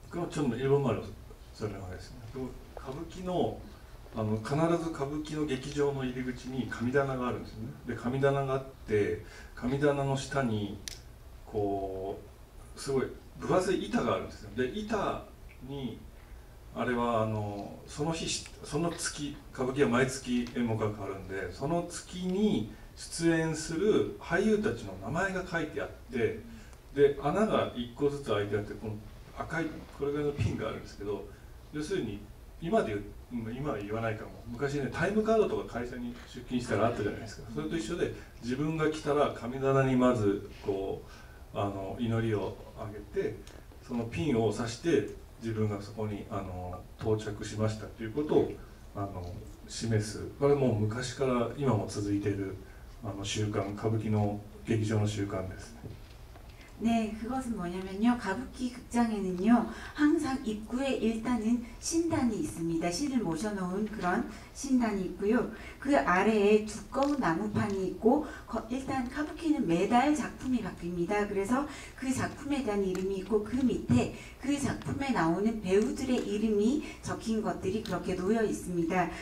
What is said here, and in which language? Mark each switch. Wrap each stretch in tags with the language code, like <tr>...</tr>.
<ko>좀 일본말로 설명하겠습니다.</ko> <ja>또 가부키노 必ず歌舞伎の劇場の入り口に神棚があるんですよね。で神棚があって神棚の下にこうすごい分厚い板があるんですよ。で板にあれはその日その月歌舞伎は毎月演目が変わるんでその月に出演する俳優たちの名前が書いてあってで穴が1個ずつ開いてあってこの赤いこれぐらいのピンがあるんですけど要するに今は言わないかも昔ねタイムカードとか会社に出勤したらあったじゃないですかそれと一緒で自分が来たら神棚にまずこう祈りをあげてそのピンを刺して自分がそこに到着しましたということを示すこれもう昔から今も続いている習慣歌舞伎の劇場の習慣ですね。</ja> <ko>네, 그것은 뭐냐면요. 가부키 극장에는요. 항상 입구에 일단은 신단이 있습니다. 신을 모셔놓은 그런 신단이 있고요. 그 아래에 두꺼운 나무판이 있고 일단 가부키는 매달 작품이 바뀝니다. 그래서 그 작품에 대한 이름이 있고 그 밑에 그 작품에 나오는 배우들의 이름이 적힌 것들이 그렇게 놓여 있습니다.</ko>